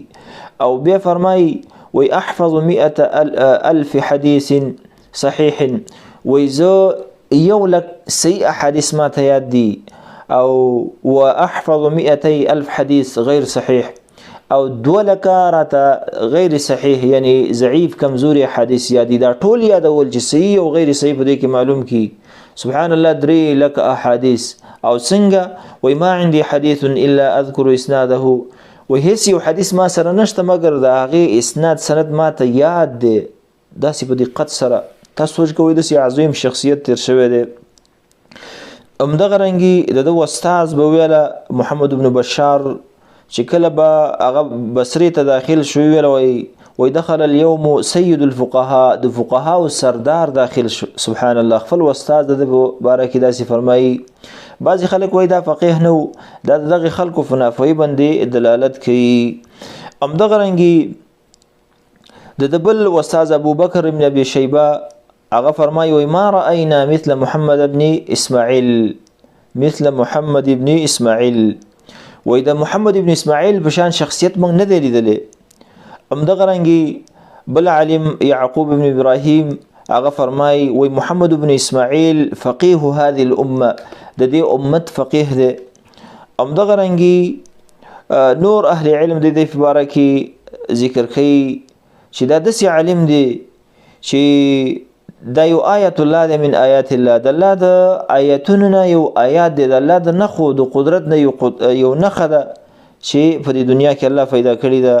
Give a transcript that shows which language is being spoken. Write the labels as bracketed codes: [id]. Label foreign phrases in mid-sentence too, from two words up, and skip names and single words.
[ps] او بیا فرمایي وی [ar] احفظ 100,000 حدیث صحیح، [ps] وی زه 100,000 صحیح احادیث ما ته یاد دي، او و [ar] احفظ 200,000 حدیث غیر صحیح، [ps] او 200,000 راته غیر صحیح یعنی ضعیف کمزوری حدیث یاد دي. دا ټول یادول چې صحیح او غیر صحیح په دې کې معلوم کی. [ar] سبحان الله، [ps] 300,000 احادیث. او څنګه وی [ar] ما عندي حدیث الا اذكر اسناده، [ps] وی هیڅ یو حدیث ما سره نشته مګر د هغې اسناد سند ما ته یاد دی، داسې په دقت سره. تاسو سوچ کوئ داسې عظیم شخصیت تیر شوی دی. همدغه رنګې د ده استاذ به ویله محمد بن بشار چې کله به هغه بصرې ته داخل شو، ویله وی [ar] دخل اليوم سید الفقهاء، [ps] د فقهاو سردار داخل شو. [ar] سبحان الله، [ps] خپل استاذ د ده په باره کې داسې فرمایي. بعضی خلک وایي دا فقیه نه و، دا د دغې خلکو په نافوهي باندې دلالت کوي. همدغه رنګې د ده بل استاذ ابوبکر بن ابي شیبه هغه فرمایي وایي [ar] ما رأینا مثل محمد بن اسماعیل، مثل محمد بن اسماعیل، [ps] وایي د محمد بن اسماعیل په شان شخصیت موږ نه دی لیدلی. همدغه رنګې بل عالم یعقوب بن ابراهیم هغه فرمایي وایي محمد بن اسماعیل [ar] فقیه هذه الامه، [ps] د دې امت فقیه دی. همدغه رنګې نور اهل علم د دې په باره کې ذکر کوي چې دا داسې عالم دی چې دا یو [ar] آیت الله [ps] دی [ar] من آیات الله، [ps] د الله د آیتونو نه یو آیات دی، د الله د نښو د قدرت نه یو نښه ده چې په دې دنیا کې الله پیدا کړې ده.